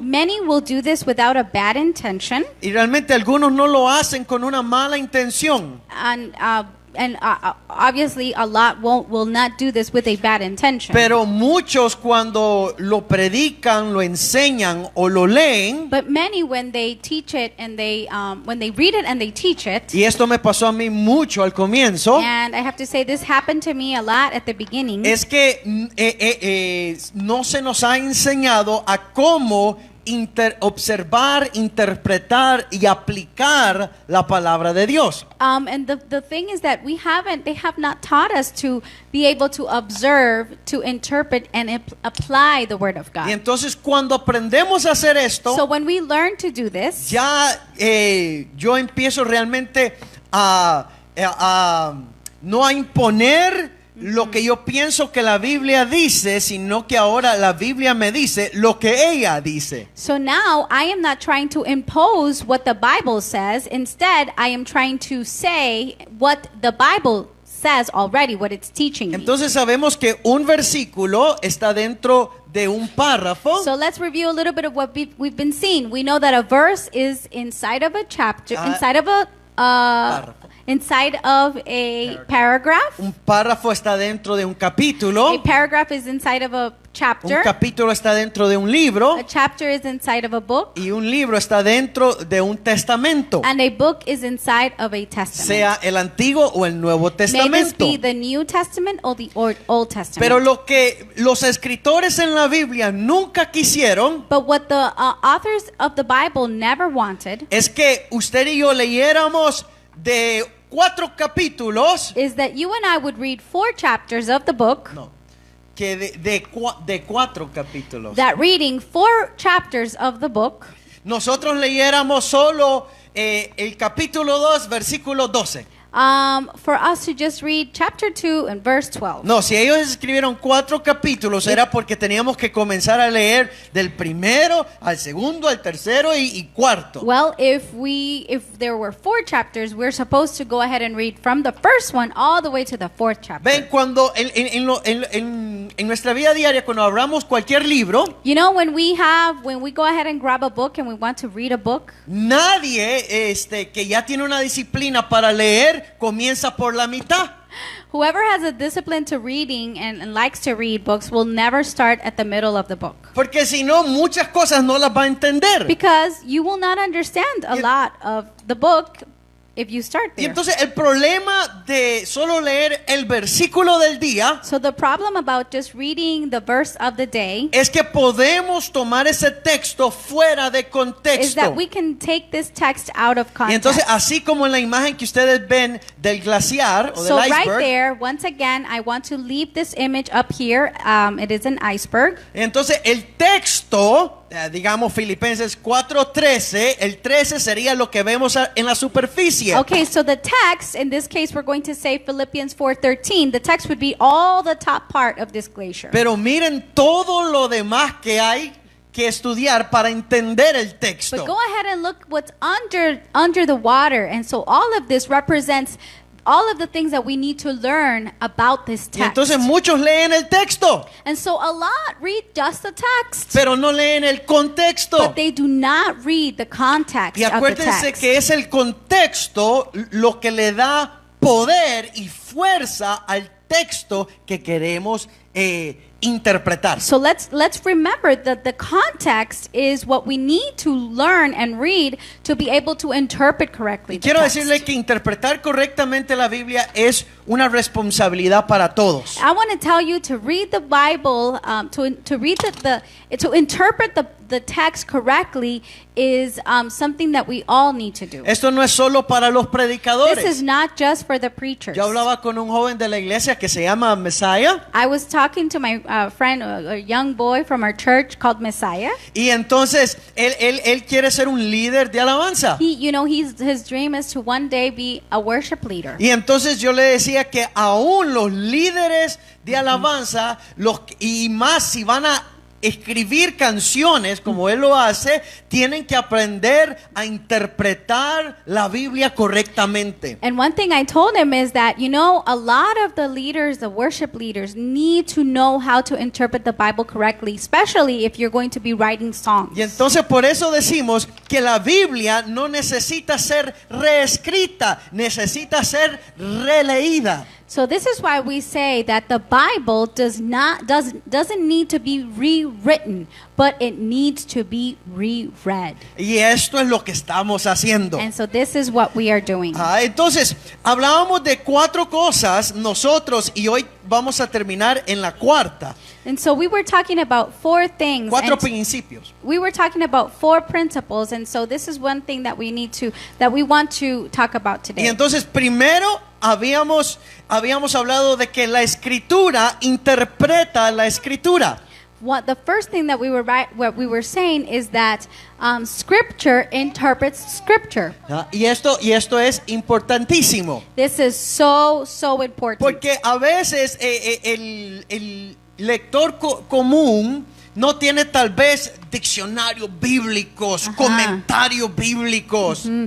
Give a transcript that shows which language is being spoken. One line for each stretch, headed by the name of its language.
English: Many will do this without a bad intention,
Spanish: y realmente algunos no lo hacen con una mala intención.
English: and obviously a lot will not do this with a bad intention.
Spanish: Pero muchos cuando lo predican, lo enseñan o lo leen,
English: But many, when they teach it and when they read it and they teach it,
Spanish: y esto me pasó a mí mucho al comienzo,
English: and I have to say this happened to me a lot at the beginning,
Spanish: es que no se nos ha enseñado a cómo observar, interpretar y aplicar la palabra de Dios.
English: and the thing is that they have not taught us to be able to observe, to interpret, and apply the Word of
Spanish: Y
English: God.
Spanish: entonces cuando aprendemos a hacer esto,
English: So when we learn to do this,
Spanish: ya yo empiezo realmente no a imponer lo que yo pienso que la Biblia dice, sino que ahora la Biblia me dice lo que ella dice.
English: so now I am not trying to impose what the Bible says. Instead, I am trying to say what the Bible says already, what it's teaching me.
Spanish: Entonces sabemos que un versículo está dentro de un párrafo.
English: So let's review a little bit of what we've been seeing. We know that a verse is inside of a chapter, inside of a paragraph.
Spanish: Un párrafo está dentro de un capítulo.
English: A paragraph is inside of a
Spanish: Un
English: chapter.
Spanish: capítulo está dentro de un libro.
English: A chapter is inside of a book.
Spanish: Y un libro está dentro de un testamento,
English: And a book is inside of a testament.
Spanish: sea el Antiguo o el Nuevo
English: May this
Spanish: Testamento.
English: be the New Testament or the Old Testament.
Spanish: Pero lo que los escritores en la Biblia nunca quisieron
English: But what the authors of the Bible never wanted
Spanish: es que usted y yo leyéramos de 4 capítulos,
English: is that you and I would read 4 chapters of the book.
Spanish: no, que de 4 capítulos.
English: That reading 4 chapters of the book,
Spanish: Nosotros leyéramos solo el capítulo 2, versículo 12.
English: for us to just read chapter 2 and verse 12.
Spanish: No, si ellos escribieron 4 capítulos era porque teníamos que comenzar a leer del primero al segundo, al tercero y cuarto.
English: Well, if there were 4 chapters, we're supposed to go ahead and read from the first one all the way to the 4th chapter.
Spanish: Ven, cuando en nuestra vida diaria, cuando abramos cualquier libro,
English: You know, when we go ahead and grab a book and we want to read a book,
Spanish: nadie que ya tiene una disciplina para leer comienza por la mitad.
English: whoever has a discipline to reading and likes to read books will never start at the middle of the book.
Spanish: Porque si no, muchas cosas no las va a entender.
English: Because you will not understand a lot of the book if you start
Spanish: Y
English: there.
Spanish: entonces el problema de solo leer el versículo del día
English: So the problem about just reading the verse of the day
Spanish: es que podemos tomar ese texto fuera de
English: is
Spanish: contexto.
English: that we can take this text out of
Spanish: Y
English: context.
Spanish: entonces, así como en la imagen que ustedes ven del glaciar o
English: So
Spanish: del
English: right
Spanish: iceberg,
English: there, once again, I want to leave this image up here. It is an iceberg.
Spanish: entonces el texto, digamos Filipenses 4:13, el 13 sería lo que vemos en la superficie.
English: Okay, so the text, in this case, we're going to say Philippians 4:13. The text would be all the top part of this glacier.
Spanish: Pero miren todo lo demás que hay que estudiar para entender el texto.
English: But go ahead and look what's under the water. And so all of this represents all of the things that we need to learn about this
Spanish: Y
English: text.
Spanish: entonces muchos leen el texto,
English: And so a lot read just the text,
Spanish: pero no leen el contexto.
English: but they do not read the context
Spanish: Y
English: of the
Spanish: acuérdense
English: text.
Spanish: que es el contexto lo que le da poder y fuerza al texto que queremos interpretar.
English: So let's remember that the context is what we need to learn and read to be able to interpret correctly.
Spanish: Y
English: the
Spanish: quiero
English: text.
Spanish: decirle que interpretar correctamente la Biblia es una responsabilidad para todos.
English: I want to tell you to read the Bible, to read to interpret the text correctly is something that we all need to do.
Spanish: Esto no es solo para los
English: This is
Spanish: predicadores.
English: not just for the preachers.
Spanish: Yo hablaba con un joven de la iglesia que se llama Messiah
English: I was talking to my friend, a young boy from our church called Messiah.
Spanish: y entonces él quiere ser un líder de alabanza.
English: His dream is to one day be a worship leader.
Spanish: Y entonces yo le decía que aún los líderes de alabanza, y más si van a escribir canciones como él lo hace, tienen que aprender a interpretar la Biblia correctamente.
English: And one thing I told him is that, a lot of the leaders, the worship leaders, need to know how to interpret the Bible correctly, especially if you're going to be writing songs.
Spanish: Y entonces por eso decimos que la Biblia no necesita ser reescrita, necesita ser releída.
English: So this is why we say that the Bible doesn't need to be rewritten, but it needs to be reread.
Spanish: Y esto es lo que estamos haciendo.
English: And so this is what we are doing.
Spanish: Entonces, hablábamos de 4 cosas nosotros y hoy vamos a terminar en la cuarta.
English: And so we were talking about 4 things.
Spanish: 4
English: and
Spanish: principios.
English: we were talking about 4 principles, and so this is one thing that we want to talk about
Spanish: Y
English: today.
Spanish: entonces primero habíamos hablado de que la escritura interpreta la escritura.
English: The first thing that what we were saying is that Scripture interprets Scripture.
Spanish: Y esto es importantísimo.
English: This is so important.
Spanish: Porque a veces el lector común no tiene tal vez diccionarios bíblicos, comentarios bíblicos.